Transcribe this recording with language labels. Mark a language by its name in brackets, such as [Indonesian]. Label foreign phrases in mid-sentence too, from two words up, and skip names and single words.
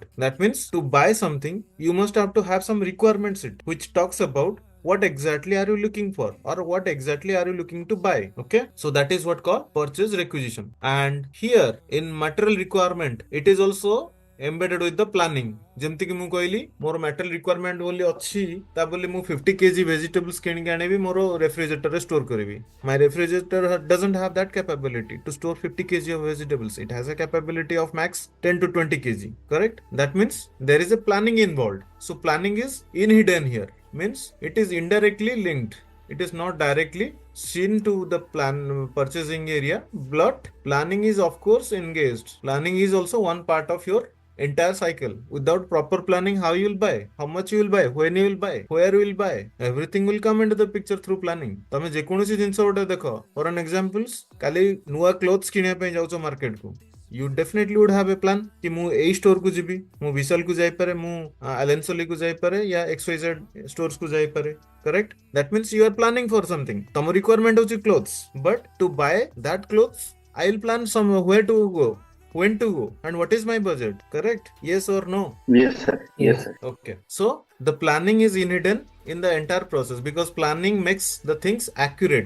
[English] That means to buy something you must have to have some requirement sheet which talks about what exactly are you looking for or what exactly are you looking to buy. Okay, so that is what called purchase requisition. And here in material requirement it is also embedded with the planning. [Odia] ଯେମିତି କି ମୁଁ କହିଲି ମୋର [English] material requirement [Odia] ବୋଲି ଅଛି ତା ବୋଲି ମୁଁ 50 kg vegetables କିଣିକି ଆଣିବି ମୋର refrigerator ରେ store କରିବି। [English] My refrigerator doesn't have that capability to store 50 kg of vegetables. It has a capability of max 10 to 20 kg, correct? That means there is a planning involved. So planning is hidden here, means it is indirectly linked. It is not directly seen to the purchasing area, but planning is of course engaged. Planning is also one part of your entire cycle. Without proper planning, how you will buy, how much you will buy, when you will buy, where you will buy, everything will come into the picture through planning. [Odia] ତମେ ଯେକୌଣସି ଜିନିଷ ଗୋଟେ ଦେଖ, [English] for an examples, [Odia] କାଲି ନୂଆ clothes କିଣିବା ପାଇଁ ଯାଉଛ market କୁ, [English] you definitely would have a plan [Odia] कि ମୁଁ ଏଇ store କୁ ଯିବି, ମୁଁ ବିଶାଲ କୁ ଯାଇପାରେ, ମୁଁ ଆଲେନ୍ସୋଲି କୁ ଯାଇପାରେ या XYZ stores କୁ ଯାଇପାରେ, [English] correct? That means you are planning for something. [Odia] ତମ requirement ହଉଛି [English] clothes, but to buy that clothes I will plan some where to go, when to go, and what is my budget, correct? Yes or no? Yes, sir. Yes, sir. Okay, so the planning is hidden in the entire process because planning makes the things accurate.